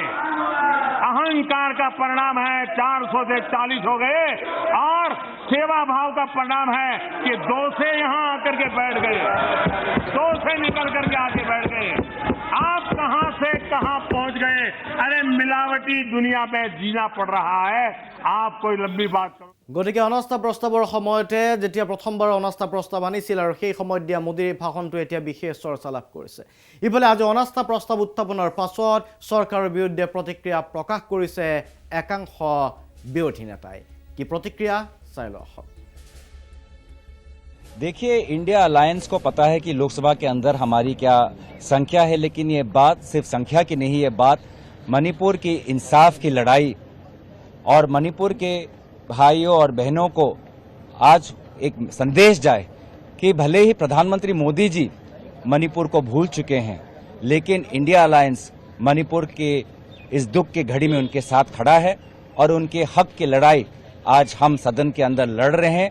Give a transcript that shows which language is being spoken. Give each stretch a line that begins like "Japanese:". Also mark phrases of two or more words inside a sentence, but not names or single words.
Hindi: अहंकार का परिणाम है 400 से 40 हो गए और सेवा भाव का परिणाम है कि 2 से यहां आकर के बैठ गए, 2 से निकल करके आके बैठ गए। आप कहां से कहां पहुंच गए। अरे मिलावटी दुनिया में जीना पड़ रहा है। आप कोई लंबी बात करो।
Assamese: গতিকে অনাস্থা প্ৰস্তাৱৰ সময়তে যেতিয়া প্ৰথমবাৰ অনাস্থা প্ৰস্তাৱ আনিছিল আৰু সেই সময়ত দিয়া মোদীৰ ভাষণটো এতিয়া বিশেষ চৰ্চা লাভ কৰিছে। ইফালে আজি অনাস্থা প্ৰস্তাৱ উত্থাপনৰ পাছত চৰকাৰৰ বিৰুদ্ধে প্ৰতিক্ৰিয়া প্ৰকাশ কৰিছে একাংশ বিৰোধী নেতাই। কি প্ৰতিক্ৰিয়া চাই লওক।
Hindi: देखिए, इंडिया अलायंस को पता है कि लोकसभा के अंदर हमारी क्या संख्या है, लेकिन ये बात सिर्फ संख्या की नहीं, ये बात मणिपुर की इंसाफ की लड़ाई और मणिपुर के भाइयों और बहनों को आज एक संदेश जाए कि भले ही प्रधानमंत्री मोदी जी मणिपुर को भूल चुके हैं, लेकिन इंडिया अलायंस मणिपुर के इस दुख की घड़ी में उनके साथ खड़ा है और उनके हक की लड़ाई आज हम सदन के अंदर लड़ रहे हैं।